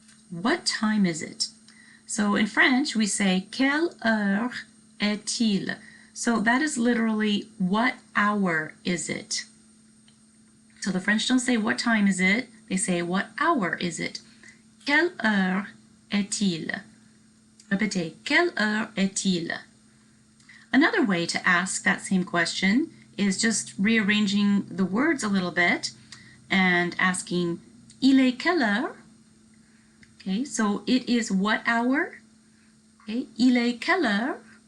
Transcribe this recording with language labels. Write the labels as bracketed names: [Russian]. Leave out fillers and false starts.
[English] What time is it? So in French we say [French] quelle heure est-il? [English] So that is literally what hour is it? So the French don't say what time is it, they say what hour is it? [French] Quelle heure est-il? Répétez, quelle heure est-il? [English] Another way to ask that same question is just rearranging the words a little bit and asking, [French] il est quelle heure? [English] Okay, so it is what hour? Okay, [French] il est quelle heure?